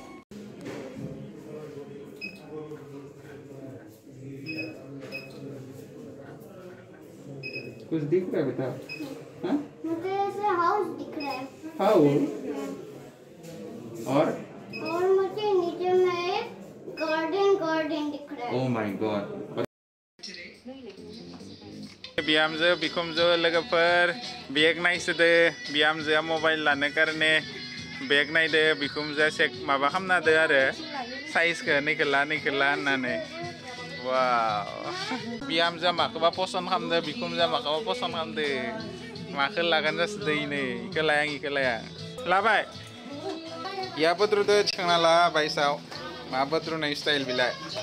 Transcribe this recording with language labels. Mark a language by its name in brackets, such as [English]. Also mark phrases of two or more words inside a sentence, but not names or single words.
[Hindi] कुछ दिख रहा है बेटा हाँ मुझे ऐसे हाउस दिख रहा है हाउस और मुझे नीचे में गार्डन दिख रहा है [English] oh my god [Bodo] बिहामजो बिखुनजो लोगोफोर बेग नायसोदो बिहामजोआ मबाइल लानो कारने बेग नायदो बिखुनजोआ चेक माबा खालामना होदो आरो साइजखौ नैखोला होननानै वाव बिहामजोआ माखौबा पसन्द खालामदो बिखुनजोआ माखौबा पसन्द खालामदो माखौ लागोन जासोदो इनै इखौ लाया लाबाय या बद्रुदो थिखांना ला बायसाव मा बद्रुनाय स्टाइल बिलाय